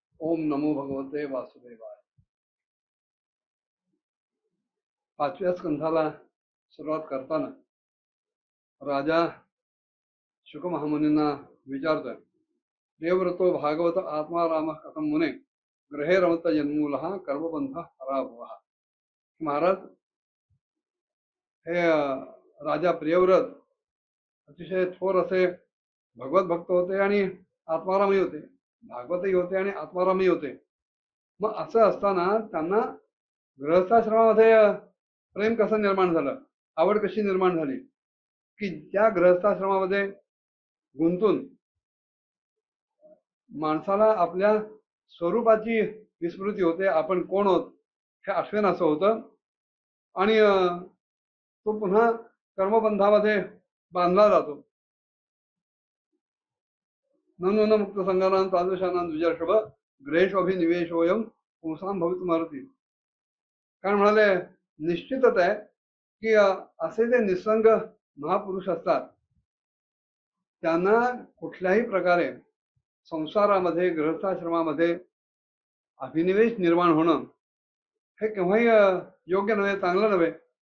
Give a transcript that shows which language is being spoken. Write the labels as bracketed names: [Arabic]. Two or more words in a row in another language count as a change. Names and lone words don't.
[Sanskrit] ओम नमो भगवते वासुदेवाय। [Marathi] 5व्या स्कंधाला सुरुवात करताना राजा शुक महामुनींना विचारतोय, [Sanskrit] देवव्रतो भागवत आत्मा राम कथम मुने ग्रहे रमत जन्मूल कर्मबंध हराभव। [Marathi] महाराज, हे राजा प्रियव्रत अतिशय थोर असे भगवत भक्त होते आणि आत्मारामही होते, भागवतही होते आणि आत्मारामही होते। मग असं असताना त्यांना गृहस्थाश्रमामध्ये प्रेम कसं निर्माण झालं, आवड कशी निर्माण झाली, की त्या गृहस्थाश्रमामध्ये गुंतून माणसाला आपल्या स्वरूपाची विस्मृती होते, आपण कोण आहोत हे आठवेन असं होतं आणि तो पुन्हा कर्मबंधामध्ये बांधला जातो। [Sanskrit] नन मुक्त संगानां तादृशानां द्विजर्षभ ग्रहेशोभिनिवेशोयम पुंसां भवितुमर्हति। [Marathi] कारण म्हणाले, निश्चितच आहे की असे जे निसंग महापुरुष असतात त्यांना कुठल्याही प्रकारे संसारामध्ये गृहस्थाश्रमामध्ये अभिनिवेश निर्माण होणं हे केव्हाही योग्य नव्हे, चांगलं नव्हे।